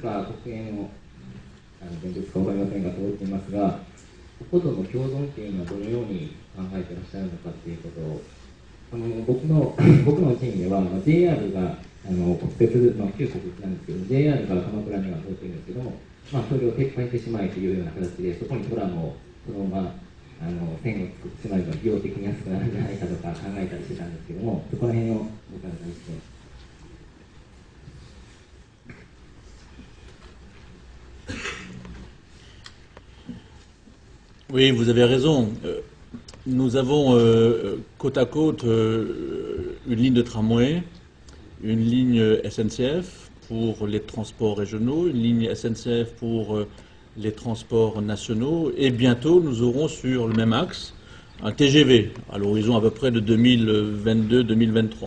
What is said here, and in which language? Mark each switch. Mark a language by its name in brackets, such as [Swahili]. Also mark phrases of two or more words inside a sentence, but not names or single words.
[Japanese] か国営の電鉄か分かりませんが、通っていますが、こことの共存っていうのはどのように考えていらっしゃるのかっていうことを、僕のチームでは、JR が国鉄、旧国鉄なんですけど、JR が鎌倉には通っているんですけども、それを撤廃してしまえというような形で、そこにトラムをそのまま線を作ってしまえば、費用的に安くなるんじゃないかとか考えたりしてたんですけども、そこら辺を僕らに対して。 [French] Oui, vous avez raison. Nous avons côte à côte une ligne de tramway, une ligne SNCF pour les transports régionaux, une ligne SNCF pour les transports nationaux, et bientôt nous aurons sur le même axe un TGV à l'horizon à peu près de 2022-2023.